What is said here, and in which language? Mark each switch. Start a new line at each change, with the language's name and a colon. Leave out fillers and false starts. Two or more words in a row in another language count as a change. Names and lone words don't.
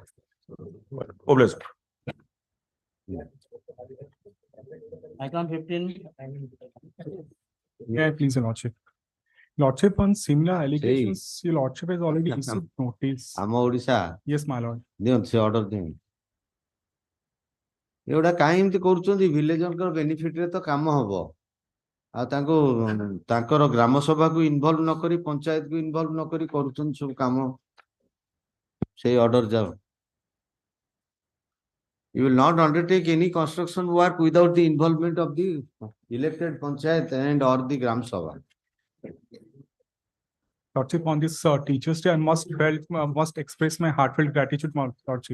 English: Obliged. Item 15. Yeah, please, Your Lordship. Lordship, on similar allegations, Your Lordship has already issued notice. Ama Odisha. Yes, my lord.
Odia: Se order ଦିଅନ୍ତୁ। ଏଗୁଡା କାହିଁ ଏମିତି କରୁଛନ୍ତି ଭିଲେଜରଙ୍କର ବେନିଫିଟ ରେ ତ କାମ ହବ ଆଉ ତାଙ୍କୁ ତାଙ୍କର ଗ୍ରାମ ସଭାକୁ ଇନଭଲ୍ଭ ନ କରି ପଞ୍ଚାୟତକୁ ଇନଭଲ୍ଭ ନ କରି କରୁଛନ୍ତି ସବୁ କାମ ସେଇ ଅର୍ଡର ଯାଉ।
English: You will not undertake any construction work without the involvement of the elected panchayat and or the gram sabha. Lordship, on this Teachers' Day, I must express my heartfelt gratitude, my Lordship.